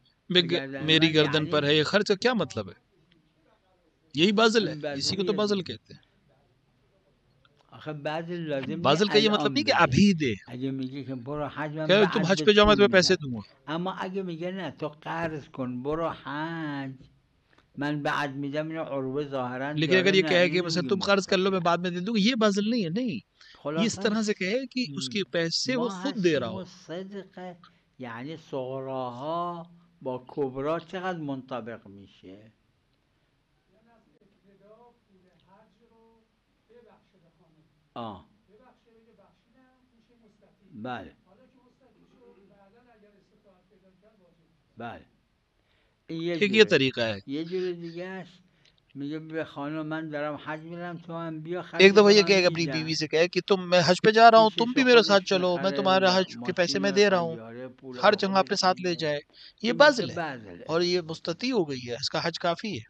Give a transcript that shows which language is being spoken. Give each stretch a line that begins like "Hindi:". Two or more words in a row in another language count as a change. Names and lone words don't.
Urdu: میری گردن پر ہے یہ خرچ کا کیا مطلب ہے؟ یہی بازل ہے، اسی کو تو بازل کہتے ہیں۔ بازل کا یہ مطلب نہیں کہ ابھی دے کہ تم حج پہ جاؤ میں تمہیں پیسے دوں گا،
Persian: اما اگه میگه نه تو قرض کن برو حج من بعد میدم اینو عروه ظاهرا
Urdu: لیکن اگر یہ کہے کہ مثلا تم قرض کر لو میں بعد میں دے دوں گا، یہ بازل نہیں ہے، نہیں، یہ اس طرح سے کہے کہ اس کے پیسے وہ خود دے رہا ہو۔
Persian: صدقه یعنی صغراها با کبرا چقدر منطبق میشه؟ بله بله
Urdu: ایک یہ طریقہ ہے۔
Persian: یه جور دیگه است میگه به خانم من دارم حج میرم تو هم بیا خرج
Urdu: ایک دفعہ یہ کہے اپنی بیوی سے کہے کہ تم میں حج پہ جا رہا ہوں تم بھی میرے ساتھ چلو، میں تمہارے حج کے پیسے میں دے رہا ہوں، ہر جگہ اپنے ساتھ لے جائے، یہ بازل ہے اور یہ مستطیع ہو گئی ہے، اس کا حج کافی ہے۔